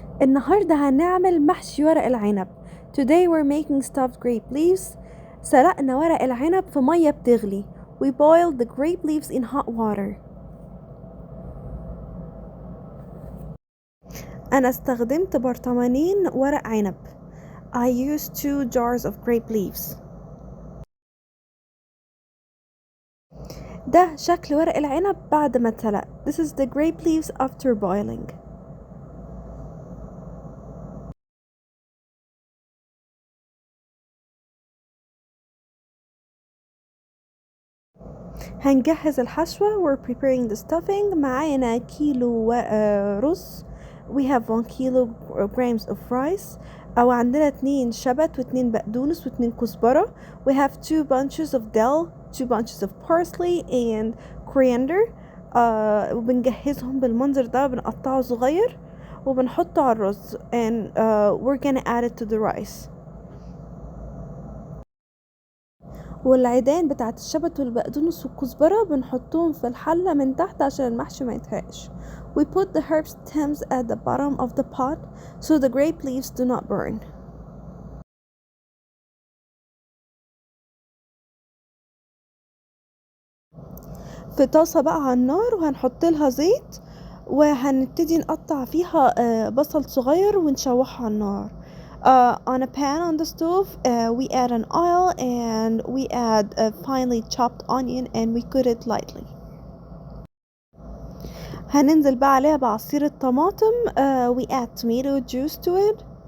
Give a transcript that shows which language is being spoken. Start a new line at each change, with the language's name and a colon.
Arabic: النهاردة هنعمل محشي ورق العنب.
English: Today we're making stuffed grape leaves.
Arabic: سلقنا ورق العنب في مية بتغلي.
English: We boiled the grape leaves in hot water.
Arabic: أنا استخدمت برطمانين ورق عنب.
English: I used 2 jars of grape leaves.
Arabic: ده شكل ورق العنب بعد ما اتسلق.
English: This is the grape leaves after boiling.
Arabic: هنجهز الحشوة.
English: We're preparing the stuffing.
Arabic: معانا كيلو رز.
English: We have 1 kilograms of rice.
Arabic: أو عندنا 2 شبت و2 بقدونس و2 كزبرة.
English: We have 2 bunches of dill, 2 bunches of parsley and coriander.
Arabic: وبنجهزهم بالمنظر ده، بنقطعه صغير وبنحطه على الرز
English: and we're gonna add it to the rice.
Arabic: والعيدان بتاعت الشبت والبقدونس والكزبرة بنحطهم في الحلة من تحت عشان المحشي ما يتحرقش.
English: We put the herb stems at the bottom of the pot so the grape leaves do not burn.
Arabic: في طاسة بقى على النار وهنحط لها زيت وهنبتدي نقطع فيها بصل صغير ونشوحه على النار.
English: On a pan on the stove, we add an oil and we add a finely chopped onion and we cook it lightly.
Arabic: هننزل بقى عليها بعصير الطماطم.
English: We add tomato juice to it.